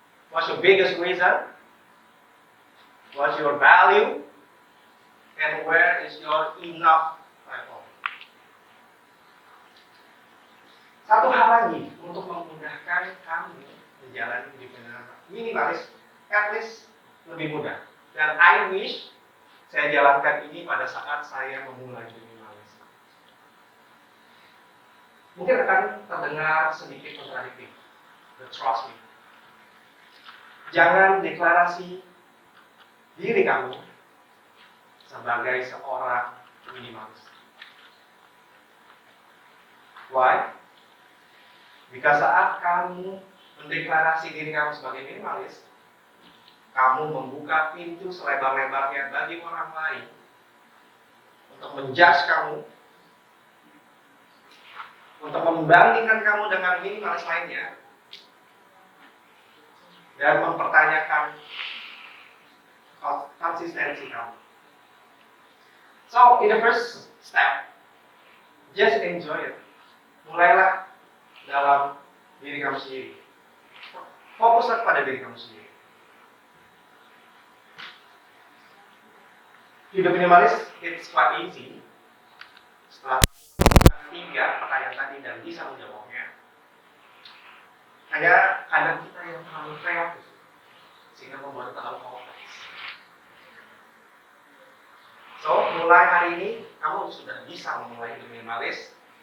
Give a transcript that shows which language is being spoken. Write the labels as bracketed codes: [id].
[en] What's your biggest reason? What's your value? And where is your enough level? [id] Satu hal lagi untuk memudahkan kamu menjalani hidup yang minimalis, at least lebih mudah. Dan I wish saya jalankan ini pada saat saya memulai minimalis. Mungkin akan terdengar sedikit kontradiktif, but trust me. Jangan deklarasi diri kamu sebagai seorang minimalis. Why? Jika saat kamu mendeklarasi diri kamu sebagai minimalis, kamu membuka pintu selebar-lebarnya bagi orang lain untuk menjudge kamu, untuk membandingkan kamu dengan minimalis lainnya, dan mempertanyakan konsistensi kamu. [en] So, in the first step, just enjoy it. [id] Mulailah dalam diri kamu sendiri. Fokuslah pada diri kamu sendiri. [en] Hidup minimalis, it's quite easy. [id] Setelah 3 pertanyaan tadi dan bisa menjawabnya, hanya kadang kita yang terlalu kreatif sehingga membuat terlalu kompleks. So, mulai hari ini kamu sudah bisa memulai hidup minimalis.